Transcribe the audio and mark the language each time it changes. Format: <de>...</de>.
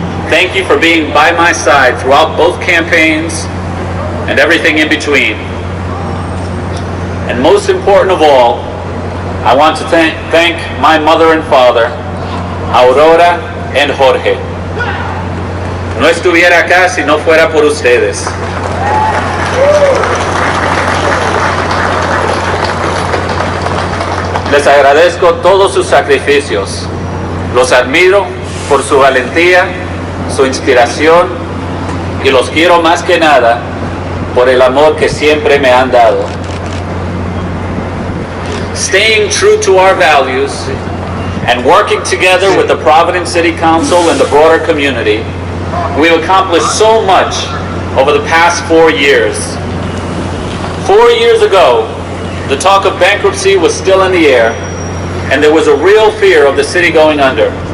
<en>Thank you for being by my side throughout both campaigns and everything in between. And most important of all, I want to thank my mother and father, Aurora and Jorge.</en> <es>no estuviera acá si no fuera por ustedes. Les agradezco todos sus sacrificios. Los admiro por su valentía, su inspiración y los quiero más que nada por el amor que siempre me han dado.</es> <en>Staying true to our values and working together with the Providence City Council and the broader community, we've accomplished so much over the past 4 years. 4 years ago, the talk of bankruptcy was still in the air, and there was a real fear of the city going under.</en>